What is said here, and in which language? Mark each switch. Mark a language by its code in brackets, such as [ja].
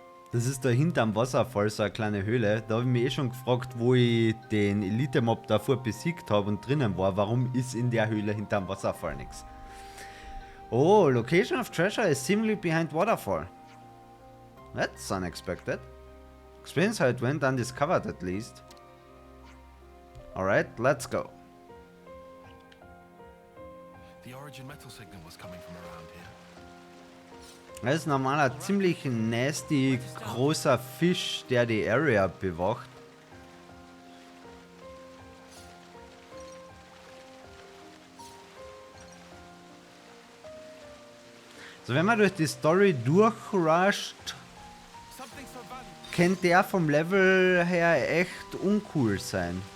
[de] Das ist da hinterm Wasserfall so eine kleine Höhle. Da habe ich mich eh schon gefragt, wo ich den Elite-Mob davor besiegt habe und drinnen war. Warum ist in der Höhle hinterm Wasserfall nichts? [en] Oh, location of treasure is seemingly behind waterfall. That's unexpected. Explains how it went undiscovered at least. Alright, let's go. The origin metal signal was coming from around here. [de] Das ist normal ein ziemlich nasty großer Fisch, der die Area bewacht. So, wenn man durch die Story durchrusht, könnte der vom Level her echt uncool sein.